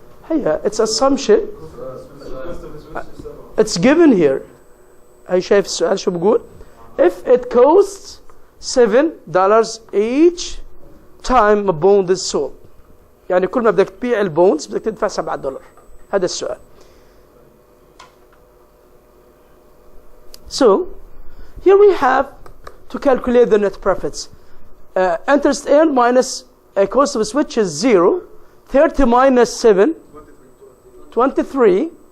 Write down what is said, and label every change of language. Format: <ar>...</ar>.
<ar>هيا</ar> <en>it's assumption. It's given here.</en> <ar>هي شايف السؤال شو بقول؟</ar> <en>If it costs $7 each time a bond is sold.</en> <ar>يعني كل ما بدك تبيع البوندز بدك تدفع $7. هذا السؤال.</ar> <en>So here we have to calculate the net profits. Interest earned minus a cost of switch is 0. 30 minus 7. 23.</en>